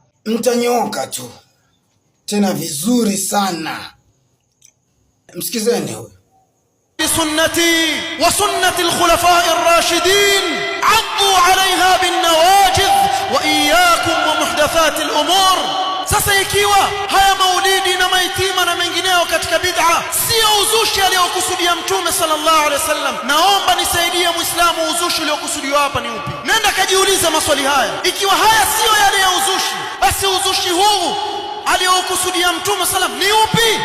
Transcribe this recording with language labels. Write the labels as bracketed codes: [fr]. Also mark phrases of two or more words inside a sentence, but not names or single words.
[sw] mtanyoka tu tena vizuri sana. Msikizeni huyu. [ar] بسنتي وسنة الخلفاء الراشدين عضوا عليها بالنواجذ وإياكم ومحدثات الأمور. [sw] Sasa ikiwa haya maulidi na maitima na mengineo katika bid'a sio uzushi aliokusudia Mtume [ar] صلى الله عليه وسلم, [sw] naomba nisaidie Muislamu, uzushi uliokusudiwa hapa ni upi? Nenda kajiulize maswali haya. Ikiwa haya sio yale ya uzushi, basi uzushi huu aliokusudia Mtume sallam ni upi?